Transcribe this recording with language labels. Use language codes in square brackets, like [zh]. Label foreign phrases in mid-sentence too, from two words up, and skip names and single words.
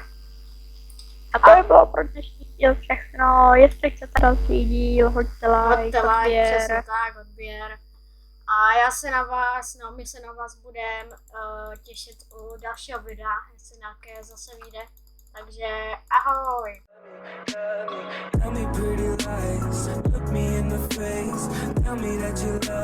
[cs] A to by bylo pro dnešní díl všechno. Jestli chcete další díl, hoďte like, Přesně odběr. tak, odběr. A já se na vás, my se na vás budeme těšit u dalšího videa, jestli nějaké zase vyjde. Takže ahoj! [en] Tell me pretty lies, look me in the face. Tell me that you